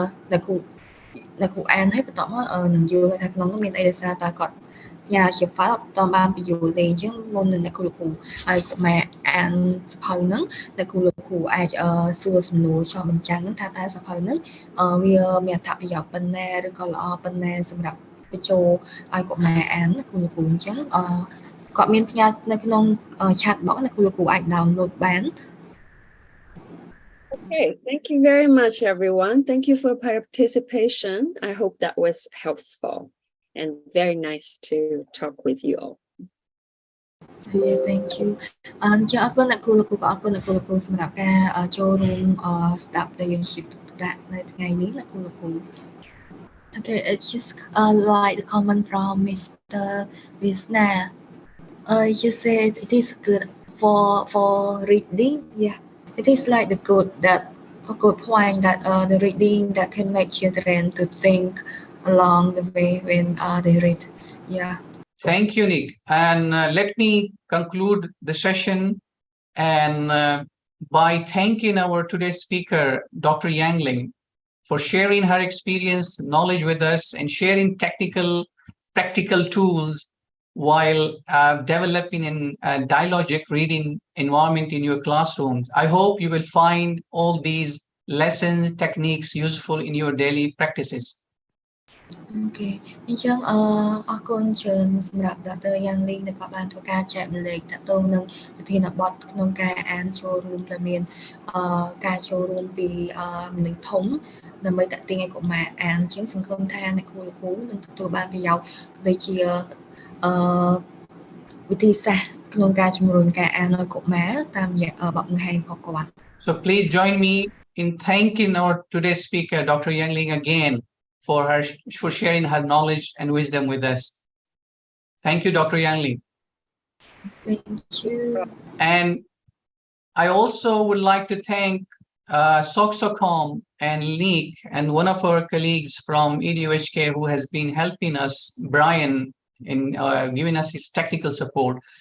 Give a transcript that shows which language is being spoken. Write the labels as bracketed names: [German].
[Khmer] អ្នកគ្រូអានហើយបន្ទាប់មកនឹងយល់ថាក្នុងនោះមានអីដោយសារតើគាត់ញ៉ាជា file តបានបញ្យល់ទេអញ្ចឹងមុននឹងអ្នកគ្រូលោកគ្រូឲ្យកុមារអានសភៅហ្នឹងអ្នកគ្រូលោកគ្រូអាចសួរសំណួរចោះបញ្ចាំងហ្នឹងថាតើសភៅហ្នឹងវាមានអត្ថប្រយោជន៍ប៉ុណ្ណាឬក៏ល្អប៉ុណ្ណាសម្រាប់បញ្ចូលឲ្យកុមារអានអ្នកគ្រូលោកគ្រូអញ្ចឹងគាត់មានផ្ញើនៅក្នុង chat box អ្នកគ្រូលោកគ្រូអាច download បាន [English] Okay, thank you very much, everyone. Thank you for participation. I hope that was helpful and very nice to talk with you all. Yeah, thank you. [Khmer] អញ្ចឹងអរគុណអ្នកគ្រូលោកគ្រូក៏អរគុណអ្នកគ្រូលោកគ្រូសម្រាប់ការចូលរួមស្ដាប់ដែលយើងជិះដាក់នៅថ្ងៃនេះអ្នកគ្រូលោកគ្រូ [English] Okay, it's just like the comment from Mr. Visna. You said it is good for reading. Yeah, it is like a good point that the reading that can make children to think along the way when they read. Yeah. Thank you, Nick. And let me conclude the session and by thanking our today's speaker, Dr. Yang Ling, for sharing her experience, knowledge with us and sharing practical tools while developing a dialogic reading environment in your classrooms. I hope you will find all these lessons, techniques useful in your daily practices. [Khmer] អូខេអញ្ចឹងអរគុណច្រើនសម្រាប់ Dr. Yang Ling ដែលគាត់បានធ្វើការចែកម្លែកតទៅនឹងវិធានបទក្នុងការអានចូលរួមដែលមានការចូលរួមពីមនុស្សធំដើម្បីតាក់ទាញឲ្យកុមារអានអញ្ចឹងសង្ឃឹមថាអ្នកគ្រូនឹងទទួលបានប្រយោជន៍ដូចជាវិធីសាស្ត្រក្នុងការជំរុញការអានឲ្យកុមារតាមរយៈបទបង្ហាញរបស់គាត់ [English] So please join me in thanking our today's speaker, Dr. Yang Ling, again for sharing her knowledge and wisdom with us. Thank you, Dr. Yang Ling. Thank you. And I also would like to thank Soksocom and Ling and one of our colleagues from EDUHK who has been helping us, Brian, in giving us his technical support.